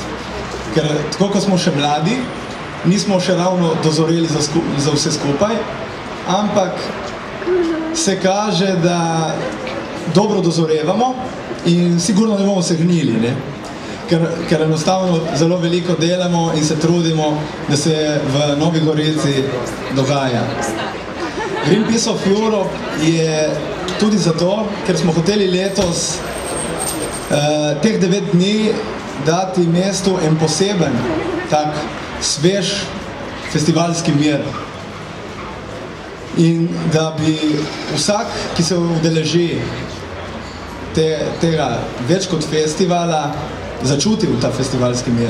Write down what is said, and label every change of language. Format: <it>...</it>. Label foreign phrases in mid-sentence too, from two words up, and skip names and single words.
<sl>Ker tako, ko smo še mladi, nismo še ravno dozoreli za vse skupaj, ampak se kaže, da dobro dozorevamo in sigurno ne bomo se gnili, ker enostavno zelo veliko delamo in se trudimo, da se v Novi Gorici dogaja. Greenpeace of Europe je tudi zato, ker smo hoteli letos teh 9 dni dati mestu en poseben, tak svež festivalski mir. In da bi vsak, ki se udeleži tega več kot festivala, začutil ta festivalski mir.</sl>